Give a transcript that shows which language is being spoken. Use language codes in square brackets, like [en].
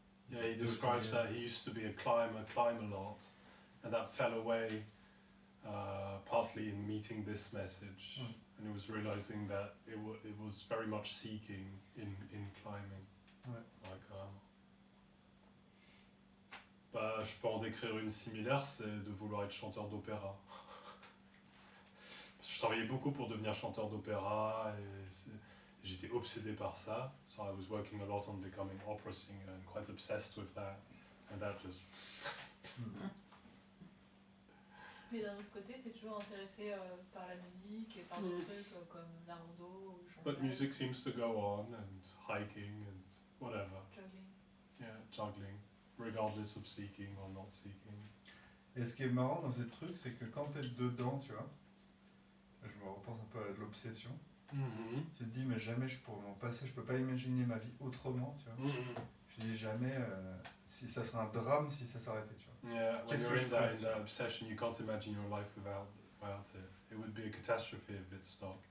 [en] Yeah, he describes that he used to be a climb a lot, and that fell away partly in meeting this message, and he was realizing that it was very much seeking in climbing. [fr] Bah, je peux en décrire une similaire, c'est de vouloir être chanteur d'opéra. Je travaillais beaucoup pour devenir chanteur d'opéra et j'étais obsédé par ça. [en] So I was working a lot on becoming opera singer and quite obsessed with that. And that just... [fr] Mais d'un autre côté, t'es toujours intéressé par la musique et par des trucs comme la rando ou le chantage. [en] But music seems to go on, and hiking and whatever. Juggling. Yeah, juggling, regardless of seeking or not seeking. [fr] Et ce qui est marrant dans ces trucs, c'est que quand t'es dedans, tu vois, je me repense un peu à l'obsession. Tu te dis, mais jamais je pourrais m'en passer, je peux pas imaginer ma vie autrement, tu vois. Je dis jamais si ça serait un drame si ça s'arrêtait, tu vois. [en] Yeah, when you're in that obsession, you can't imagine your life without it. It would be a catastrophe if it stopped.